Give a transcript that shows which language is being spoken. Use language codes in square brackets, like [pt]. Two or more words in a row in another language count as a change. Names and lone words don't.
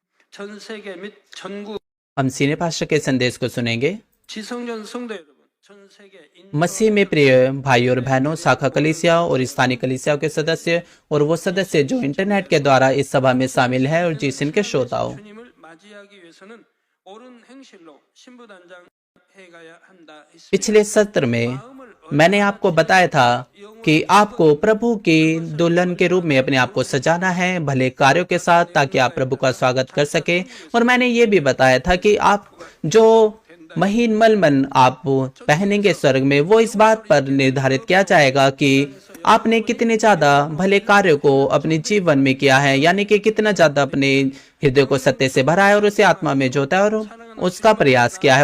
[ko] 전 세계 및 전국 [hi] हम सीने पास्टर के संदेश को सुनेंगे। [ko] 지성전 성도 여러분, 전 세계 [hi] मसीह में प्रिय भाई और बहनों, शाखा कलीसिया और स्थानीय कलीसियाओं के सदस्य और वो सदस्य जो इंटरनेट के द्वारा इस सभा में शामिल है और जिस इनके श्रोताओं, [ko] 주님을 맞이하기 위해서는 옳은 행실로 신부단장 해가야 한다. [hi] पिछले सत्र में मैंने आपको बताया था कि आपको प्रभु की दुल्हन के रूप में अपने आप को सजाना है भले कार्यों के साथ, ताकि आप प्रभु का स्वागत कर सके। और मैंने ये भी बताया था कि आप जो महीन मलमल आप पहनेंगे स्वर्ग में, वो इस बात पर निर्धारित किया जाएगा कि आपने कितने ज्यादा भले कार्यों को अपने जीवन में किया है, यानी कि कितना ज्यादा अपने हृदय को सत्य से भरा है और उसे आत्मा में जोता है और उसका प्रयास किया है।